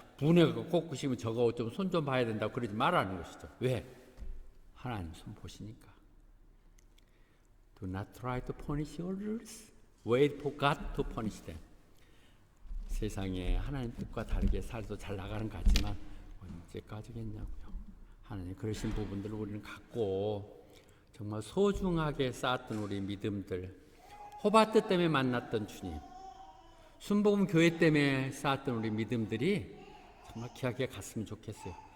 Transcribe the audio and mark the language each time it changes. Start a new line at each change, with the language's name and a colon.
Korean: 분해가 꺾으시면 저거 좀 손 좀 봐야 된다고 그러지 말라는 것이죠. 왜? 하나님 손 보시니까.
English: Do not try to punish others. Wait for God to punish them.
Korean: 세상에 하나님 뜻과 다르게 살도 잘 나가는 것 같지만 언제까지겠냐고요. 하나님 그러신 부분들을 우리는 갖고 정말 소중하게 쌓았던 우리 믿음들, 호바트 때문에 만났던 주님, 순복음 교회 때문에 쌓았던 우리 믿음들이 정말 귀하게 갔으면 좋겠어요.